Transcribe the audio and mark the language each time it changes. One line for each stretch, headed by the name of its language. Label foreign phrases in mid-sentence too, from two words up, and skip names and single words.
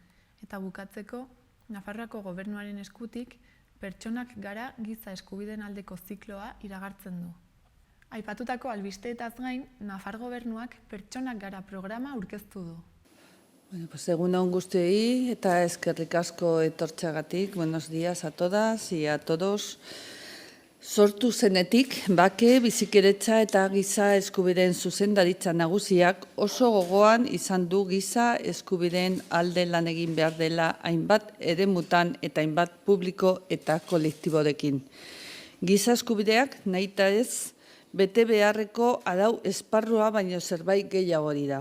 Basque: Eta bukatzeko, Nafarroako gobernuaren eskutik pertsonak gara giza eskubideen aldeko zikloa iragartzen du. Aipatutako albisteetaz gain, Nafar gobernuak pertsonak gara programa aurkeztu du. Egun on guztiei eta eskerrik asko etortzeagatik.
Spanish: Buenos días a todas y a todos.
Basque: Sortu zenetik, bake, bizikiretza eta giza eskubideen zuzendaritza nagusiak oso gogoan izan du giza eskubideen alde lan egin behar dela hainbat eremutan eta hainbat publiko eta kolektiborekin. Giza eskubideak nahita ez bete beharreko arau esparrua baino zerbait gehiago dira.